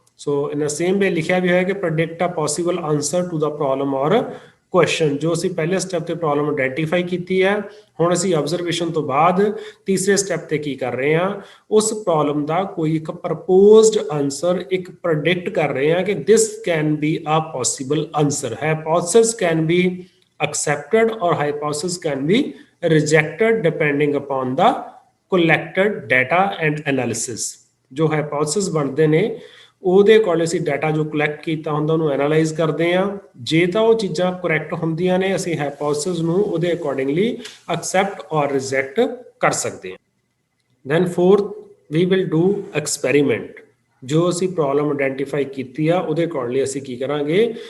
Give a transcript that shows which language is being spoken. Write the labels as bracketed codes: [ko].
[en] so in the same way [pa] ਲਿਖਿਆ ਵੀ ਹੋਇਆ ਕਿ [en] Predict a possible answer to the problem or question. [pa] ਜੋ ਅਸੀਂ ਪਹਿਲੇ ਸਟੈਪ ਤੇ ਪ੍ਰੋਬਲਮ ਆਇਡੈਂਟੀਫਾਈ ਕੀਤੀ ਹੈ, ਹੁਣ ਅਸੀਂ ਆਬਜ਼ਰਵੇਸ਼ਨ ਤੋਂ ਬਾਅਦ ਤੀਸਰੇ ਸਟੈਪ ਤੇ ਕੀ ਕਰ ਰਹੇ ਹਾਂ? ਉਸ ਪ੍ਰੋਬਲਮ ਦਾ ਕੋਈ ਇੱਕ ਪ੍ਰਪੋਜ਼ਡ ਆਨਸਰ ਇੱਕ ਪ੍ਰੈਡਿਕਟ ਕਰ ਰਹੇ ਹਾਂ ਕਿ [en] This can be a possible answer. Hypothesis can be accepted or hypothesis can be rejected depending upon the collected data and analysis। [pa] ਜੋ ਹਾਈਪੋਥਸਿਸ ਬਣਦੇ ਨੇ ਉਹਦੇ ਅਕੋਰਡਿੰਗ ਅਸੀਂ ਡਾਟਾ ਜੋ ਕਲੈਕਟ ਕੀਤਾ ਹੁੰਦਾ ਉਹਨੂੰ ਐਨਾਲਾਈਜ਼ ਕਰਦੇ ਹਾਂ। ਜੇ ਤਾਂ ਉਹ ਚੀਜ਼ਾਂ ਕਰੈਕਟ ਹੁੰਦੀਆਂ ਨੇ, ਅਸੀਂ ਹਾਈਪੋਥਸਿਸ ਨੂੰ ਉਹਦੇ ਅਕੋਰਡਿੰਗਲੀ ਐਕਸੈਪਟ ਔਰ ਰਿਜੈਕਟ ਕਰ ਸਕਦੇ ਹਾਂ। [en] Then fourth, we will do experiment. [pa] ਜੋ ਅਸੀਂ ਪ੍ਰੋਬਲਮ ਆਇਡੈਂਟੀਫਾਈ ਕੀਤੀ ਆ ਉਹਦੇ ਅਕੋਰਡਿੰਗਲੀ ਅਸੀਂ ਕੀ ਕਰਾਂਗੇ?